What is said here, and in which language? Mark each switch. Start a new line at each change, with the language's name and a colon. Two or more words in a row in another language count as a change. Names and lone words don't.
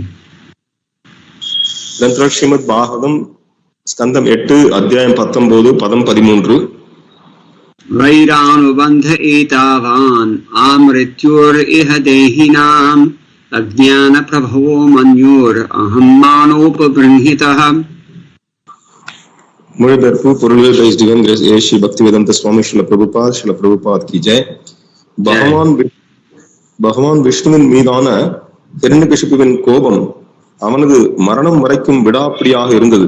Sanskrit: Grantaraj Srimad Bhagavatam Skandam 8 Adhyayam 19 Padam 13 वैरानुबन्ध एतावान् अमृत्युर् इह देहिनाम् अज्ञान प्रभवो मन्युर् अहं मनोपबृंहितः.
Tamil: மொழிபெயர்ப்பு பொருள்கள்
English: by divine grace
Tamil: ஏ ஸ்ரீ பக்திவேதாந்த சுவாமி ஸ்ரீல பிரபுபாத்
Hindi: की जय.
Tamil: பகவான் விஷ்ணுவின் மீதான ஹிரண்யகசிபுவின் கோபம் அவனது மரணம் வரைக்கும் விடாப்பிடியாக இருந்தது.